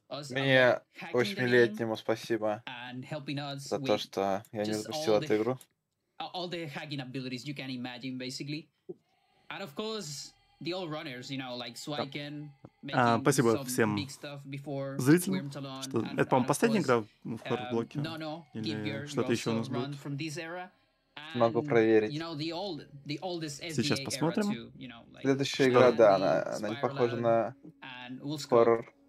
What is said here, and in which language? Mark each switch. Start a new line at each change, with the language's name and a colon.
Russian: Мне, 8-летнему, спасибо за то, что я не запустил эту игру.
English: All the hacking abilities you can imagine, basically. And of course, the old runners, you know, like Swiken,
Russian: спасибо всем зрителям, что это, по-моему, последняя игра в хоррор-блоке, или что-то еще у нас будет. Могу проверить. Сейчас посмотрим. Следующая игра, да, она не похожа на хоррор.